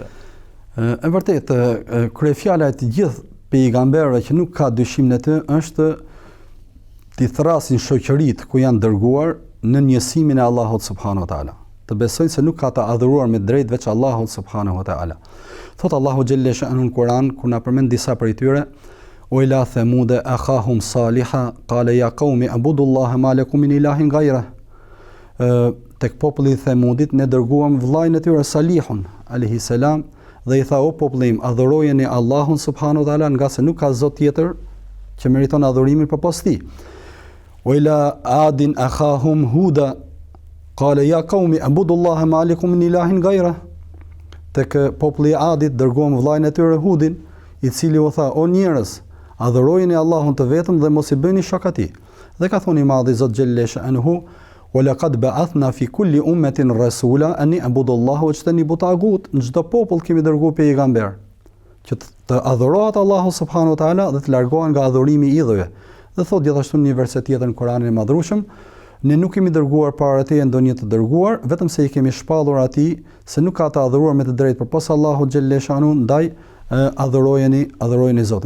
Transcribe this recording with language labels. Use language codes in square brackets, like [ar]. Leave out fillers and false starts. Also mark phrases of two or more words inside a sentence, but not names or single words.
[sq] E vërtet, kryefjala e të gjithë pejgamberëve që nuk ka dyshim në të është t'i thrasin shoqëritë ku janë dërguar në njësimin e Allahut [ar] سبحانه وتعالى. [sq] Të besojnë se nuk ka të adhuruar me drejt veç Allahut [ar] سبحانه وتعالى. [sq] Thot Allahu [ar] جل شأنه [sq] në Kur'an, kur na përmend disa prej tyre, [ar] وإلى ثمود أخاهم صالحا قال يا قوم اعبدوا الله ما لكم من إله غيره. [sq] Tek populli i Themudit ne dërguam vllain e tyre Salihun [ar] عليه السلام [sq] dhe i tha, o popullim, adhurojeni Allahun [ar] سبحانه وتعالى, [sq] nga se nuk ka zot tjetër që meriton adhurimin përpos tij. [ar] وإلى عاد أخاهم هودا قال يا قوم اعبدوا الله ما لكم من إله غيره. [sq] Tek populli i Adit dërguam vllain e tyre Hudin, i cili u tha, o njerëz, adhurojeni Allahun të vetëm dhe mos i bëni shok atij. Dhe ka thënë i madhi Zot [ar] جل شأنه, ولقد بعثنا في كل أمة رسولا أن اعبدوا الله واجتنبوا الطاغوت. [sq] Në çdo popull kemi dërguar pejgamber që të adhurohet Allahu [ar] سبحانه وتعالى [sq] dhe të largohen nga adhurimi i idhujve. Dhe thot gjithashtu në një verset tjetër në Kur'anin e Madhrueshëm, ne nuk kemi dërguar para teje ndonjë të dërguar, vetëm se i kemi shpallur atij se nuk ka të adhuruar me të drejtë përpos Allahut [ar] جل شأنه, [sq] ndaj adhurojeni Zotin.